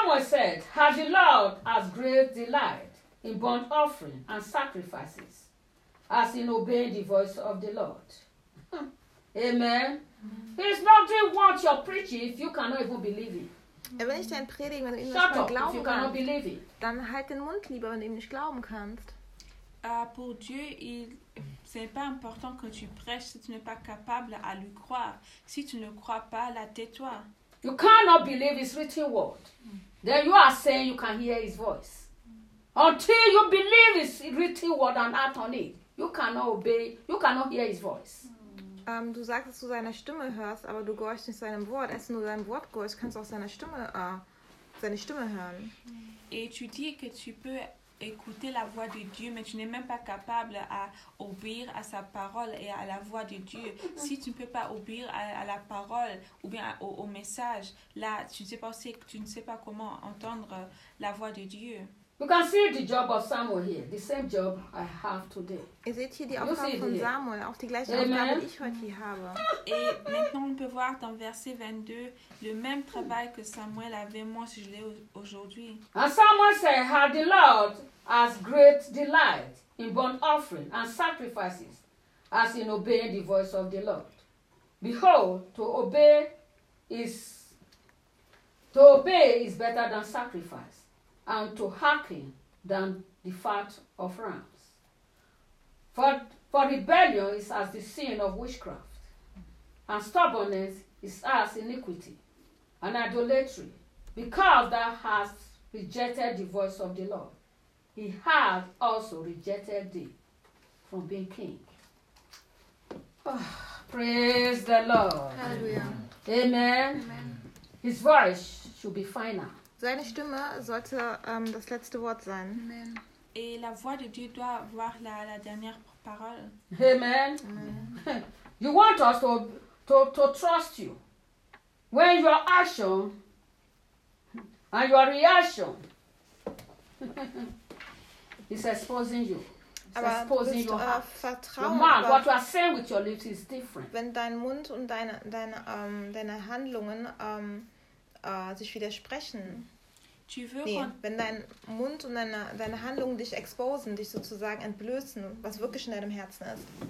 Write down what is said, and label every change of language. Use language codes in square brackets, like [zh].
[en] And Samuel said, "Had the Lord as great delight in burnt offering and sacrifices, as in obeying the voice of the Lord." Amen. He's not doing what you're preaching if you cannot even believe it. [de] Wenn ich dein Predigen, wenn du ihm nicht glauben kannst, dann halt den Mund lieber, wenn du ihm nicht glauben kannst. [fr] Pour Dieu, c'est pas important que tu prêches si tu n'es pas capable à lui croire. Si tu ne crois pas, là, tais-toi. [en] You cannot believe his written word. Then you are saying you can hear his voice. Until you believe his written word and act on it, you cannot obey, you cannot hear his voice. [de] Du sagst, dass du seiner Stimme hörst, aber du gehorchst nicht seinem Wort. Erst wenn du seinem Wort gehorchst, kannst du auch seiner Stimme seine Stimme hören. [fr] Et tu dis que tu peux écouter la voix de Dieu, mais tu n'es même pas capable à obéir à sa parole et à la voix de Dieu. Si tu ne peux pas obéir à la parole ou bien au message, là, tu ne sais pas comment entendre la voix de Dieu. [en] You can see the job of Samuel here, the same job I have today. [fr] Et c'est ici l'offre de Samuel, [de] auch die gleiche Aufgabe, die ich heute habe. [fr] Et maintenant on peut voir dans verset 22 le même travail que Samuel avait moi si je l'ai aujourd'hui. [en] And Samuel said, "Had the Lord as great delight in burnt offering and sacrifices as in obeying the voice of the Lord. Behold, to obey is better than sacrifice." And to hearken than the fat of rams. For rebellion is as the sin of witchcraft, and stubbornness is as iniquity and idolatry, because thou hast rejected the voice of the Lord. He hath also rejected thee from being king. Oh, praise the Lord. Hallelujah. Amen. His voice should be final. [de] Seine Stimme sollte das letzte Wort sein. [en] Amen. [fr] Et la voix de Dieu doit avoir la dernière parole. [en] Amen. Amen. You want us to trust you. When your action and your reaction is exposing you. [de] Aber [en] exposing your heart. Your mind, what you are saying with your lips is different. [de] Wenn dein Mund und deine Handlungen sich widersprechen. Wenn dein Mund und deine Handlungen dich exposen, dich sozusagen entblößen, was wirklich in deinem Herzen ist.